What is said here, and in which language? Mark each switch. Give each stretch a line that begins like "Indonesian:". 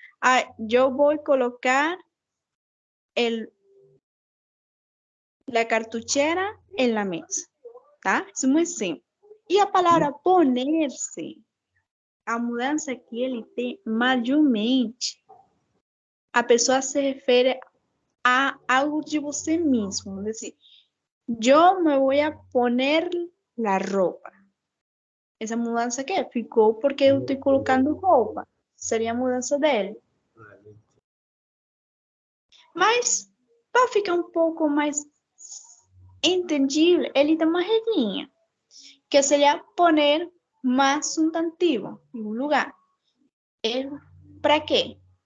Portuguese: Ah, eu vou colocar
Spanish: la cartuchera en la mesa,
Portuguese: tá? Isso é muito simples. E a palavra poner-se, a mudança que ele tem majormente, a pessoa se refere a algo de você mesmo.
Spanish: É decir, yo me voy a poner la ropa.
Portuguese: Essa mudança que ficou porque eu estou colocando roupa. Seria a mudança dele. Mas, para ficar um pouco mais entendível, ele tem uma regrinha, que seria poner mais substantivo em um lugar. Para quê?